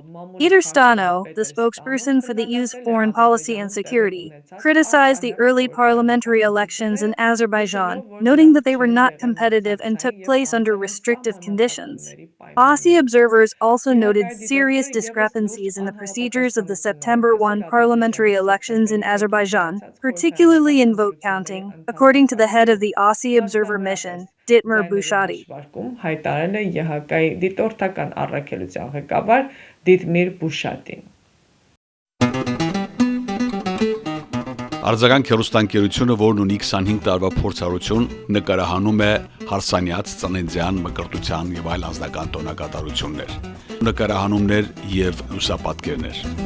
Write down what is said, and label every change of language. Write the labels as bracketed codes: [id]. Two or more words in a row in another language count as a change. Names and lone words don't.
[en] Peter Stano, the spokesperson for the EU's foreign policy and security, criticized the early parliamentary elections in Azerbaijan, noting that they were not competitive and took place under restrictive conditions. OSCE observers also noted serious discrepancies in the procedures of the September 1 parliamentary elections in Azerbaijan, particularly in vote counting, according to the head of the OSCE Observer Mission, Ditmer Bushati. [hy] Արձագանք հեռուստաընկերությունը, որն ունի 25 տարվա փորձառություն, նկարահանում է հարսանյաց, ծննդյան, մկրտության եւ այլ անձնական տոնակատարություններ, նկարահանումներ եւ լուսապատկերներ։